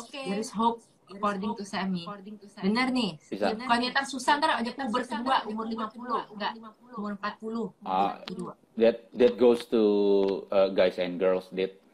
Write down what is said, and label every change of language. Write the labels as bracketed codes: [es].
[en] There is hope according to Sami. [id] Benar nih. Bisa. Bukannya ntar susah ntar ada puber kedua umur 50, enggak. Umur 40. Kedua. [en] That goes to guys and girls, Dit.